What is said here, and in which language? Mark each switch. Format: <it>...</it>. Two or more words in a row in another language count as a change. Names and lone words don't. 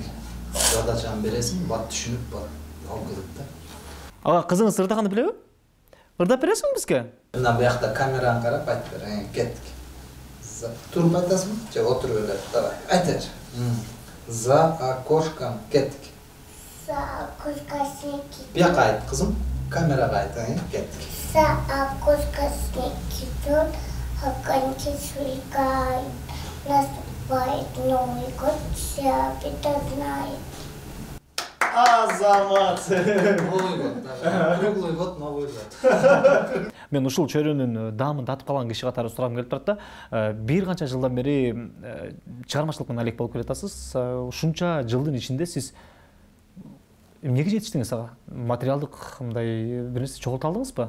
<ky>Задачаны бересиң, бат түшүнүп, бат алып кетет да. Ага, кызыңыз ырдаганды билеби? Ырдап бересиңби бизге? Мына буякта камераны карап айтып бер, кеттик. Туруп айтасыңбы? Же отуруп эле, давай, айт бер.</ky> <ru>За окошком кеттик. За окошко снег идет.</ru> <ky>Буяка айт, кызым. Камерага айт, кеттик.</ky> <ru>За окошко снег идет, огоньки сверкают. Наступает Новый год, все это знают.</ru> <ky>Азамат.</ky> <ru>Новый год, круглый год, Новый год.</ru> <ky>Мен ушул чөйрөнүн даамын татып калган киши катары сурагым келип турат да. Бир канча жылдан бери чыгармачылык менен алек болуп келатасыз. Ушунча жылдын ичинде сиз эмнеге жетиштиңиз ага? Материалдык мындай бир нерсе чогулта алдыңызбы?</ky>